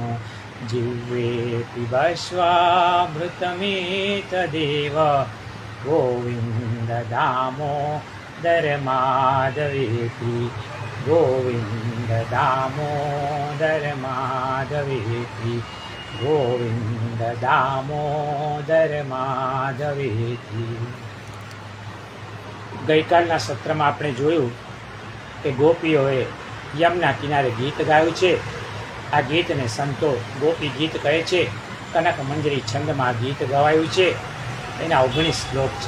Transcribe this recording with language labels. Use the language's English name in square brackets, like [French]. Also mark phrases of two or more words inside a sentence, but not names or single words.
[Sanskrit] जिह्वे पिबश्वामृतमेतदेव, गोविन्द दामोदर माधवेति। गोविन्द दामोदर माधवेति। गोविन्द दामोदर माधवेति। [Gujarati] ગઈકાલના સત્રમાં આપણે જોયું કે ગોપીઓએ યમના કિનારે ગીત ગાયું છે. આ ગીતને સંતો ગોપી ગીત કહે છે. કનક મંજરી છંદમાં ગીત ગવાયું છે. એના 19 શ્લોક છે.